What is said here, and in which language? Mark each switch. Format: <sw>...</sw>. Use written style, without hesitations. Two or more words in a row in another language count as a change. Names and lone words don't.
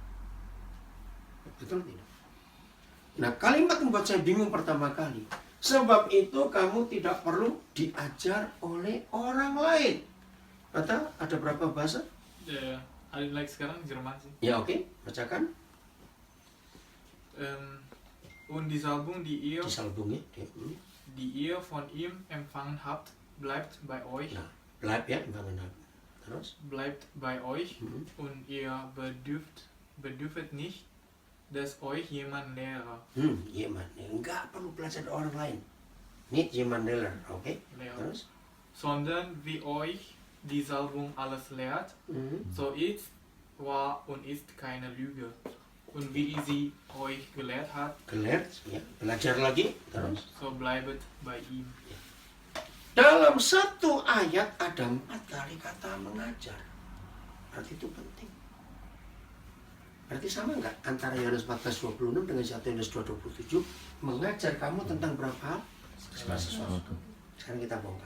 <id>Betul tidak? Nah, kalimat membuat saya bingung pertama kali. Sebab itu kamu tidak perlu diajar oleh orang lain. Atau ada berapa bahasa? Ada like sekarang Jerman sih. Ya oke, bacakan.</id> <de>Und die Salbung, die ihr</de> <id>Disalbung ya.</id> <de>die ihr von ihm empfangen habt, bleibt bei euch.</de> <id>Nah, bleibt ya, terus.</id> <de>Bleibt bei euch und ihr bedürft nicht, dass euch jemand lehre.</de> <id>Jemand, enggak perlu belajar dari orang lain.</id> <de>Nicht jemand lehrer,</de> <id>oke? Terus.</id> <de>Sondern wie euch die Salbung alles lehrt, so ist, war und ist keine Lüge. Und wie sie euch gelehrt hat,</de> <id>Gelehrt, ya, belajar lagi, terus.</id> <de>so bleibet bei ihm.</de> <id>Dalam satu ayat ada 4 kali kata mengajar. Berarti itu penting. Berarti sama nggak antara Yohanes 14:26 dengan 1 Yohanes 2:27 mengajar kamu tentang berapa hal? Segala sesuatu. Sekarang kita bongkar.</id>